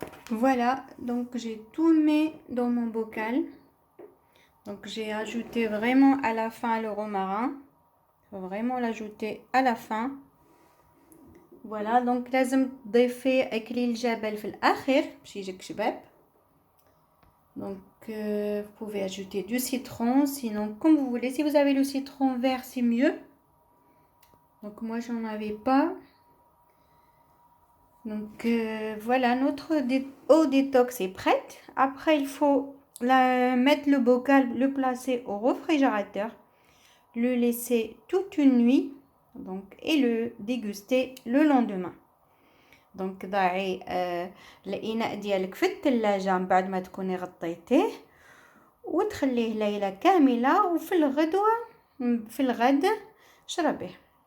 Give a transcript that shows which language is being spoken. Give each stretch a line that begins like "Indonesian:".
French: Voilà, donc j'ai tout mis dans mon bocal. Donc j'ai ajouté vraiment à la fin le romarin. Faut vraiment l'ajouter à la fin. Voilà, donc
Arabic: لازم تضيفي اكليل الجبل في الاخر باش يجيك شباب.
French: Donc vous pouvez ajouter du citron, sinon comme vous voulez. Si vous avez le citron vert, c'est mieux. Donc moi j'en avais pas. Donc voilà, notre eau détox est prête. Après il faut mettre le bocal, le placer au réfrigérateur, le laisser toute une nuit, donc, et le déguster le lendemain.
Arabic: Donc ضعي الاناء ديالك في الثلاجه من بعد ما تكوني غطيتيه وتخليه ليله كامله، وفي الغد شربيه.